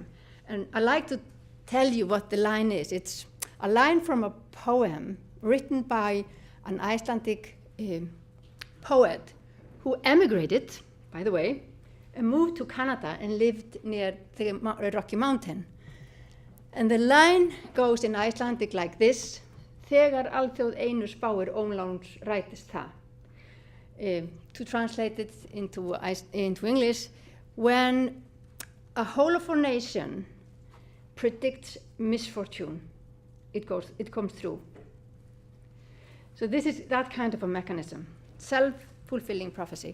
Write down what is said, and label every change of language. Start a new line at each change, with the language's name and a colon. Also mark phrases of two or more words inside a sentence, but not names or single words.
English: And I like to tell you what the line is. It's a line from a poem written by an Icelandic poet who emigrated, by the way, and moved to Canada and lived near the Rocky Mountain. And the line goes in Icelandic like this:
Icelandic: Þegar alþjóð einu spáir ómláns rætist það.
English: To translate it into English, when a whole of a nation predicts misfortune, it comes through. So this is that kind of a mechanism, self-fulfilling prophecy.